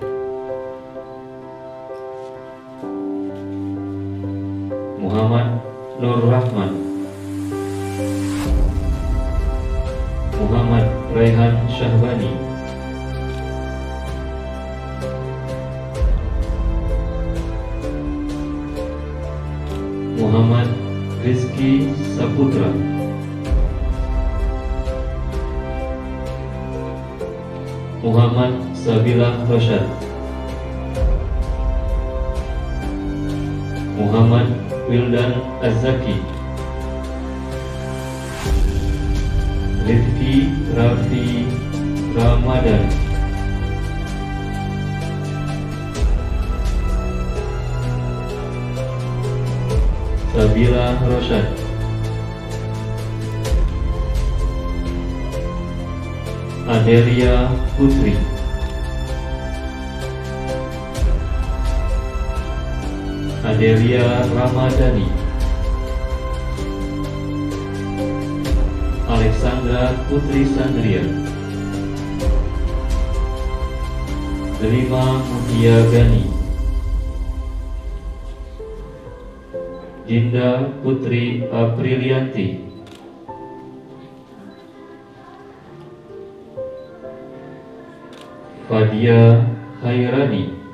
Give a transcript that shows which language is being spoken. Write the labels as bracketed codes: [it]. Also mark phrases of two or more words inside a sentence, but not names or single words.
[id] Muhammad Nur Rahman, Muhammad Raihan Syahbani, Muhammad Rizky Saputra, Muhammad Sabila Rosyad, Muhammad Wildan Az-Zaki, Rifki Rafi Ramadan, Sabila Rosyad, Adelia Putri, Adelia Ramadhani, Alexandra Putri Sandria, Delima Mutia Gani, Dinda Putri Aprilianti, Fadia Khairani,